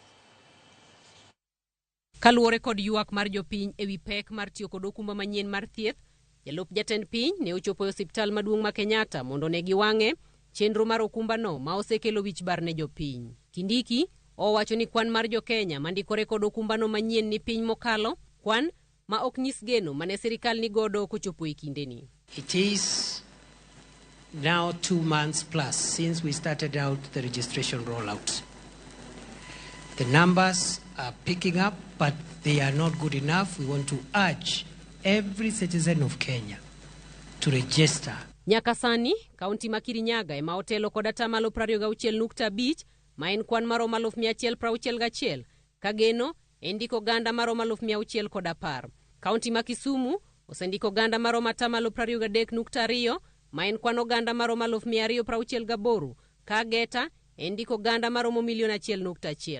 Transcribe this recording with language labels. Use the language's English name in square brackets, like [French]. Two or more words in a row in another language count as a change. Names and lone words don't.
[Luo (Kenya and Tanzania)] Kaluwore kod ywak mar jopiny ewi pek mar tiyo kod okumba manyien mar thieth, jalup jatend piny ne ochopo e osiptal maduong' ma Kenyatta mondo ne giwang'e chenro mar okumba no ma osekelo wich bar ne jopiny. Kindiki owacho ni kwan mar jo-Kenya mandikore kod okumba no manyien ni piny mokalo, kwan ma ok nyis geno mane sirkal ni godo kochopo e kindeni. [English] It is now 2 months plus since we started out the registration rollout. The numbers are picking up, but they are not good enough. We want to urge every citizen of Kenya to register. [Luo (Kenya and Tanzania)] Nyaka sani, kaunti ma Kirinyaga ema otelo kod atamalo 26.5 ma en kwan maromo 161 ka geno endiko oganda maromo 610. Kaunti ma Kisumu osendiko oganda maromo atamalo 23.2 ma en kwan oganda maromo 268 ka Geta endiko oganda maromo 1.1 million.